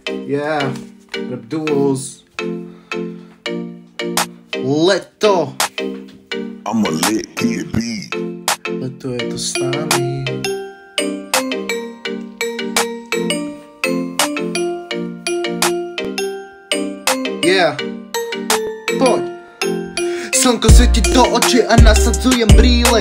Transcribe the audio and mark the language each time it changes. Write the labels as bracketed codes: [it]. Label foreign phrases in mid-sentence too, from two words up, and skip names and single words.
[en] Yeah, Rap Duos. Leto. I'm a lit kid B. [sk] Leto je to s nami. Yeah, poď. Slnko svieti do očí a nasadzujem brýle.